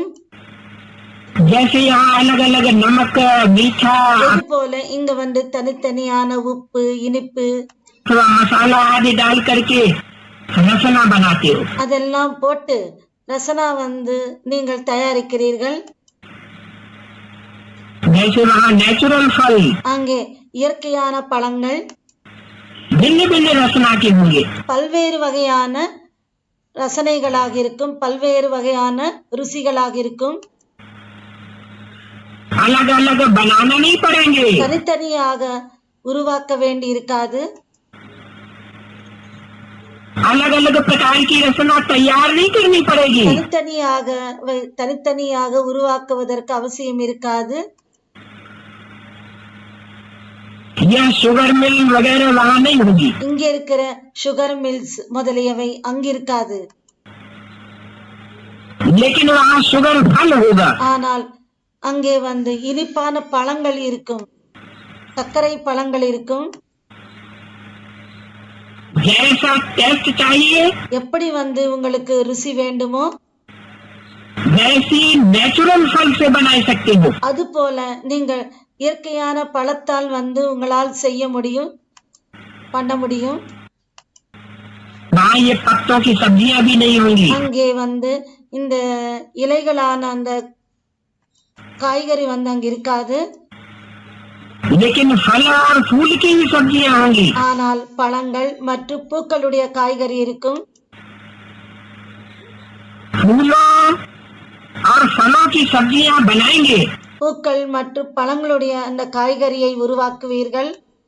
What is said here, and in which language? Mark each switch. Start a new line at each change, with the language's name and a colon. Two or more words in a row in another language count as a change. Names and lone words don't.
Hindi: जैसे यहाँ अलग अलग नमक मीठा
Tamil: இது போல இங்க தனித்தனியான உப்பு இனிப்பு
Hindi: थोड़ा मसाला आदि डाल करके रसना बनाते हो।
Tamil: அதெல்லாம் போட்டு ரசனா நீங்கள் தயாரிக்கிறீர்கள்.
Hindi: जैसे वहाँ नेचुरल फल
Tamil: அங்கே இயற்கையான பழங்கள்
Hindi: भिन्न भिन्न रसना के होंगे,
Tamil: பல்வேறு வகையான ரசனைகளாக இருக்கும், பல்வேறு வகையான ருசிகளாக இருக்கும்.
Hindi: अलग अलग बनाना नहीं पड़ेंगे,
Tamil: தனித்தனியாக உருவாக்க வேண்டி இருக்காது.
Hindi: अलग अलग प्रकार की रसना तैयार नहीं करनी पड़ेगी,
Tamil: தனித்தனியாக உருவாக்குவதற்கு அவசியம் இருக்காது.
Hindi: यह
English: sugar mill
Hindi: वगैरह वहाँ नहीं होगी,
Tamil: இங்க இருக்கிற
English: sugar mills
Tamil: முதலியவை அங்கிருக்காது.
Hindi: लेकिन वहाँ शुगर फल होगा,
Tamil: ஆனால் அங்கே இனிப்பான பழங்கள் இருக்கும், சர்க்கரை பழங்கள் இருக்கும்.
Hindi: जैसा टेस्ट चाहिए
Tamil: எப்படி உங்களுக்கு ருசி வேண்டுமோ
Hindi: वैसी नेचुरल फल से बना सकते हो।
Tamil: அது போல நீங்கள் இயற்கையான பழத்தால் உங்களால் செய்ய முடியும், பண்ண முடியும்.
Hindi: वहाँ ये पत्तों की सब्जियां भी नहीं होंगी,
Tamil: அங்கே இந்த இலைகளான அந்த காய்கறி அங்க இருக்காது.
Hindi: लेकिन फल और फूल की भी सब्जियां होंगी,
Tamil: ஆனால் பழங்கள் மற்றும் பூக்களுடைய காய்கறி இருக்கும்.
Hindi: फूलों और फलों की सब्जियां बनाएंगे,
Tamil: பூக்கள் மற்றும் பழங்களுடைய அந்த காய்கறியை உருவாக்குவீர்கள்.